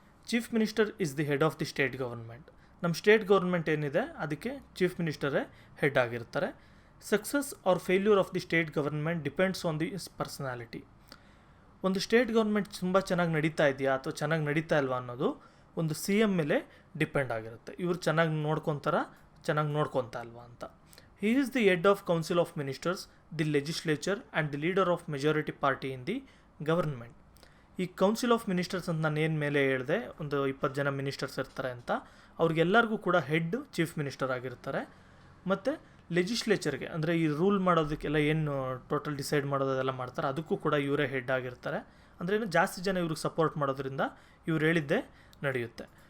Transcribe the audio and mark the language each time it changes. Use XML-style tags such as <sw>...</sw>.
<en>Chief minister is the head of the state government.</en> <kn>ನಮ್ಮ state government ಏನಿದೆ ಅದಕ್ಕೆ chief ಮಿನಿಸ್ಟರೇ head ಆಗಿರ್ತಾರೆ.</kn> <en>Success or failure of the state government depends on the personality.</en> <kn>ಒಂದು state government ತುಂಬ ಚೆನ್ನಾಗಿ ನಡೀತಾ ಇದೆಯಾ ಅಥವಾ ಚೆನ್ನಾಗಿ ನಡೀತಾ ಇಲ್ವಾ ಅನ್ನೋದು ಒಂದು CM ಮೇಲೆ ಡಿಪೆಂಡ್ ಆಗಿರುತ್ತೆ. ಇವ್ರು ಚೆನ್ನಾಗಿ ನೋಡ್ಕೊತಾರ, ಚೆನ್ನಾಗಿ ನೋಡ್ಕೊತಾ ಇಲ್ವಾ ಅಂತ.</kn> <en>He is the head of Council of Ministers, the legislature and the leader of majority party in the government.</en> <kn>ಈ ಕೌನ್ಸಿಲ್ ಆಫ್ ಮಿನಿಸ್ಟರ್ಸ್ ಅಂತ ನಾನು ಏನು ಮೇಲೆ ಹೇಳಿದೆ, ಒಂದು 20 ಜನ ಮಿನಿಸ್ಟರ್ಸ್ ಇರ್ತಾರೆ ಅಂತ, ಅವ್ರಿಗೆಲ್ಲರಿಗೂ ಕೂಡ ಹೆಡ್ ಚೀಫ್ ಮಿನಿಸ್ಟರ್ ಆಗಿರ್ತಾರೆ. ಮತ್ತು ಲೆಜಿಸ್ಲೇಚರ್ಗೆ ಅಂದರೆ ಈ ರೂಲ್ ಮಾಡೋದಕ್ಕೆಲ್ಲ ಏನು ಟೋಟಲ್ ಡಿಸೈಡ್ ಮಾಡೋದೆಲ್ಲ ಮಾಡ್ತಾರೆ, ಅದಕ್ಕೂ ಕೂಡ ಇವರೇ ಹೆಡ್ ಆಗಿರ್ತಾರೆ. ಅಂದರೆ ಏನು ಜಾಸ್ತಿ ಜನ ಇವ್ರಿಗೆ ಸಪೋರ್ಟ್ ಮಾಡೋದ್ರಿಂದ ಇವ್ರು ಹೇಳಿದ್ದೇ ನಡೆಯುತ್ತೆ.</kn>